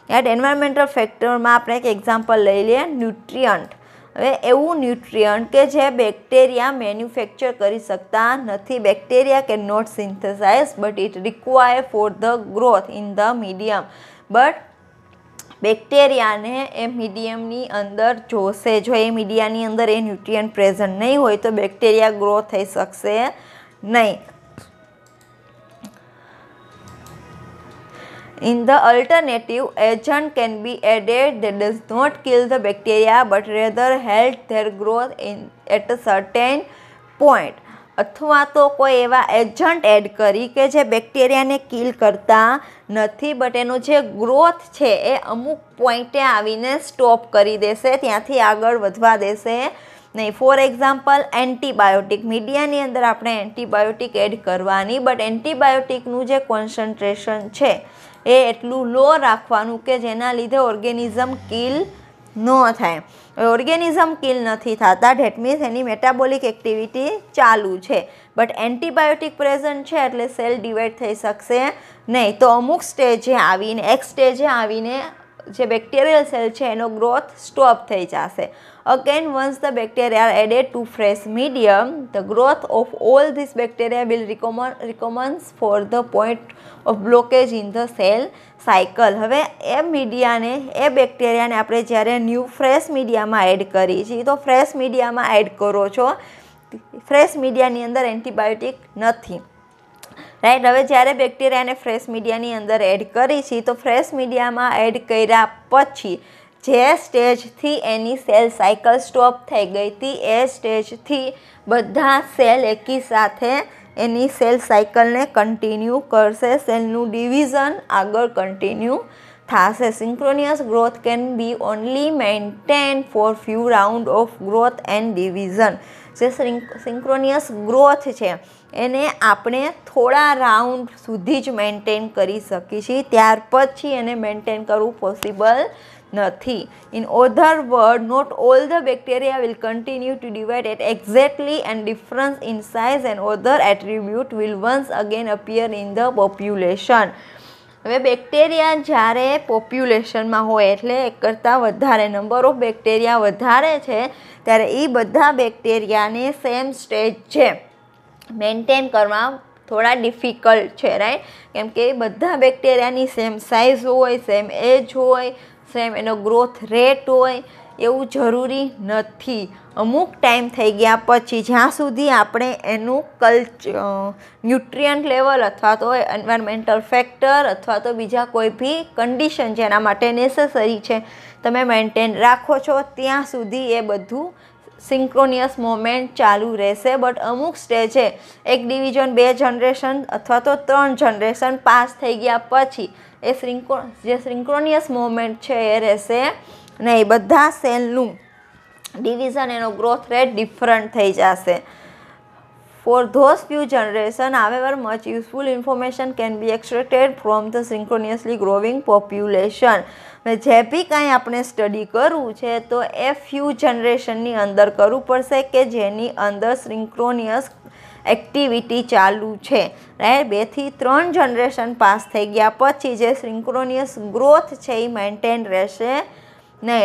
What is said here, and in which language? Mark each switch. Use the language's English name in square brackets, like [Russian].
[English] At environmental factor [Gujarati] માં આપણે એક એક્ઝામ્પલ લઈ લઈએ, ન્યુટ્રિયન્ટ. હવે એવું ન્યુટ્રિયન્ટ કે જે બેક્ટેરિયા મેન્યુફેક્ચર કરી શકતા નથી. [English] Bacteria can not synthesise but it require for the growth in the medium. [Gujarati] But બેક્ટેરિયાને એ મીડિયમની અંદર જોશે. જો એ મીડિયાની અંદર એ ન્યુટ્રિયન્ટ પ્રેઝન્ટ નહીં હોય તો બેક્ટેરિયા ગ્રો થઈ શકશે નહીં. [English] In the alternative, agent can be added that does not kill the bacteria but rather help their growth at a certain point. [Gujarati] અથવા તો કોઈ એવા એજન્ટ એડ કરી કે જે બેક્ટેરિયાને કિલ કરતા નથી બટ એનો જે ગ્રોથ છે એ અમુક પોઈન્ટે આવીને સ્ટોપ કરી દેશે, ત્યાંથી આગળ વધવા દેશે નહીં. For example, antibiotic. મીડિયાની અંદર આપણે એન્ટીબાયોટિક એડ કરવાની, બટ એન્ટીબાયોટિકનું જે કોન્સન્ટ્રેશન છે એ એટલું લો રાખવાનું કે જેના લીધે ઓર્ગેનિઝમ કિલ ન થાય. ઓર્ગેનિઝમ કિલ નથી થતા, that means any metabolic activity ચાલુ છે બટ એન્ટીબાયોટિક પ્રેઝન્ટ છે એટલે સેલ ડિવાઈડ થઈ શકશે નહીં. તો અમુક સ્ટેજે આવીને જે બેક્ટેરિયલ સેલ છે એનો ગ્રોથ સ્ટોપ થઈ જશે. [English] Again, once the bacteria are added to fresh medium, the growth of all these bacteria will recommence for the point of blockage in the cell cycle. [Gujarati] હવે એ મીડિયાને એ બેક્ટેરિયાને આપણે જ્યારે ન્યૂ ફ્રેશ મીડિયામાં add કરીએ છીએ તો ફ્રેશ મીડિયામાં એડ કરો છો, ફ્રેશ મીડિયાની અંદર એન્ટીબાયોટિક નથી, રાઈટ. હવે જ્યારે બેક્ટેરિયાને ફ્રેશ મીડિયાની અંદર એડ કરી છીએ તો ફ્રેશ મીડિયામાં એડ કર્યા પછી જે સ્ટેજથી એની સેલ સાયકલ સ્ટોપ થઈ ગઈ હતી એ સ્ટેજથી બધા સેલ એકી સાથે એની સેલ સાયકલને કન્ટિન્યુ કરશે, સેલનું ડિવિઝન આગળ કન્ટિન્યુ થશે. [English] Synchronous growth can be only maintain for few round of growth and division. [Gujarati] જે સિન્ક્રોનિયસ ગ્રોથ છે એને આપણે થોડા રાઉન્ડ સુધી જ મેન્ટેન કરી શકીએ છીએ, ત્યાર પછી એને મેન્ટેન કરવું પોસિબલ નથી. [English] In other words, not all the bacteria will continue to divide at exactly and difference in size and other attribute will once again appear in the population. [Gujarati] હવે બેક્ટેરિયા જ્યારે પોપ્યુલેશનમાં હોય એટલે એક કરતાં વધારે નંબર ઓફ બેક્ટેરિયા વધારે છે ત્યારે એ બધા બેક્ટેરિયાને સેમ સ્ટેજ છે મેન્ટેન કરવા થોડા ડિફિકલ્ટ છે, રાઈટ. કેમ કે બધા બેક્ટેરિયાની સેમ સાઇઝ હોય, સેમ એજ હોય, સેમ એનો ગ્રોથ રેટ હોય એવું જરૂરી નથી. અમુક ટાઈમ થઈ ગયા પછી જ્યાં સુધી આપણે એનું ન્યુટ્રિયન્ટ લેવલ અથવા તો એન્વાયરમેન્ટલ ફેક્ટર અથવા તો બીજા કોઈ બી કન્ડિશન જેના માટે નેસેસરી છે તમે મેન્ટેન રાખો છો ત્યાં સુધી એ બધું સિન્ક્રોનિયસ મોમેન્ટ ચાલુ રહેશે. બટ અમુક સ્ટેજે એક ડિવિઝન 2 જનરેશન અથવા તો 3 જનરેશન પાસ થઈ ગયા પછી એ જે સિન્ક્રોનિયસ મોમેન્ટ છે એ રહેશે નહીં. બધા સેલનું ડિવિઝન એનો ગ્રોથ રેટ ડિફરન્ટ થઈ જશે. [English] For those few generations, however, much useful information can be extracted from the synchronously growing population. [Gujarati] જે બી કાંઈ આપણે સ્ટડી કરવું છે તો એ ફ્યુ જનરેશનની અંદર કરવું પડશે કે જેની અંદર સિન્ક્રોનિયસ એક્ટિવિટી ચાલુ છે, રાઈટ. 2 થી 3 જનરેશન પાસ થઈ ગયા પછી જે સિન્ક્રોનિયસ ગ્રોથ છે એ મેન્ટેન રહેશે નહીં.